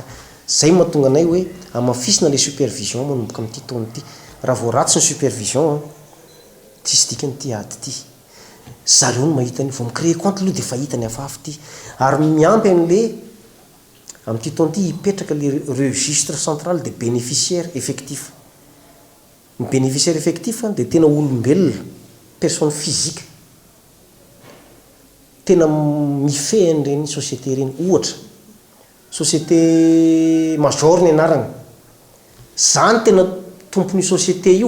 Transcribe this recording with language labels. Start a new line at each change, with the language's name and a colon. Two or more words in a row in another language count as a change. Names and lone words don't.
Malagasy: Zay mahatonga anay hoe amafisina
French: le supervision
Malagasy: manomboka amin'ity taona ity. Raha vao ratsy ny supervision tsisy dikany ity ady ity. Zareo no mahita ny vao micréer compte aloha dia fahita ny hafahafa ity. Ary miampy an'le amin'ity taona ity hipetraka
French: le registre central des bénéficiaires effectifs.
Malagasy: Ny
French: bénéficiaire effectif
Malagasy: dia tena olombelona,
French: personne physique.
Malagasy: Tena mifehy an'ireny société ireny. Ohatra, société major ny anarany. Zany tena tompon'io société io.